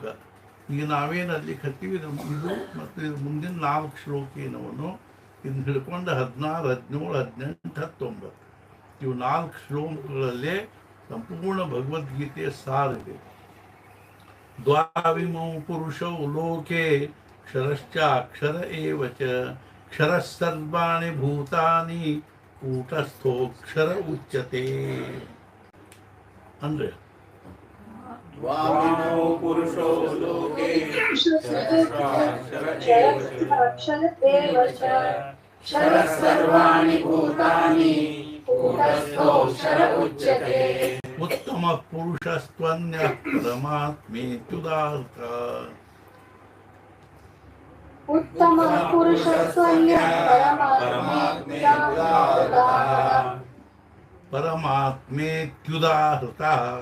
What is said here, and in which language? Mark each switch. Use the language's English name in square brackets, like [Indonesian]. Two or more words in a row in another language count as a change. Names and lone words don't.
[Kannada] ಈಗ ನಾವೇನು ಅಲ್ಲಿ ಕತ್ತೀವಿ ಇದು ಮತ್ತು ಇದು ಮುಂದಿನ 4 ಶ್ಲೋಕ ಏನವನು ಇದನ್ನ ಹಿಡ್ಕೊಂಡು 16, 17, 18, 19 ಇವು 4 ಶ್ಲೋಕಗಳಲ್ಲೇ ಸಂಪೂರ್ಣ ಭಗವದ್ಗೀತೆಯ ಸಾರಿದೆ. [Sanskrit] ದ್ವಾವಿಮೌ ಪುರುಷೌ ಲೋಕೆ ಕ್ಷರಶ್ಚಾಕ್ಷರ ಏವ ಚ ಕ್ಷರಃ ಸರ್ವಾಣಿ ಭೂತಾನಿ ಕೂಟಸ್ಥೋಕ್ಷರ ಉಚ್ಯತೆ. [Kannada] ಅಂದ್ರೆ [Sanskrit] ದ್ವಾವಿಮೌ ಪುರುಷೋ ಲೋಕೆ ಕ್ಷರಃ ಸರ್ವಾಣಿ ಭೂತಾನಿ ಕೂಟಸ್ಥೋಕ್ಷರ ಉಚ್ಯತೆ. ಉತ್ತಮ ಪುರುಷಸ್ತ್ವನ್ಯಃ ಪರಮಾತ್ಮೇತ್ಯುದಾರ್ಥ. ಉತ್ತಮ ಪುರುಷಸ್ತ್ವನ್ಯಃ ಪರಮಾತ್ಮೇತ್ಯುದಾಹೃತಃ.